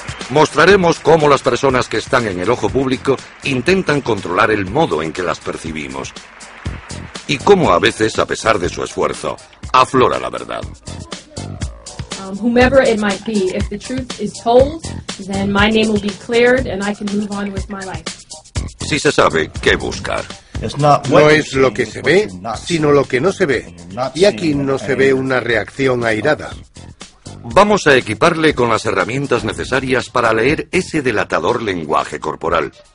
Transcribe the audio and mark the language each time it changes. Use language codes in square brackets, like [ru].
[es] Mostraremos cómo las personas que están en el ojo público intentan controlar el modo en que las percibimos. Y cómo a veces, a pesar de su esfuerzo, aflora la verdad. [en] Whomever it might be, if the truth is told, then my name will be cleared and I can move on with my life. [es] Si se sabe qué buscar. No es lo que se ve, sino lo que no se ve. Y aquí no se ve una reacción airada. Vamos a equiparle con las herramientas necesarias para leer ese delatador lenguaje corporal.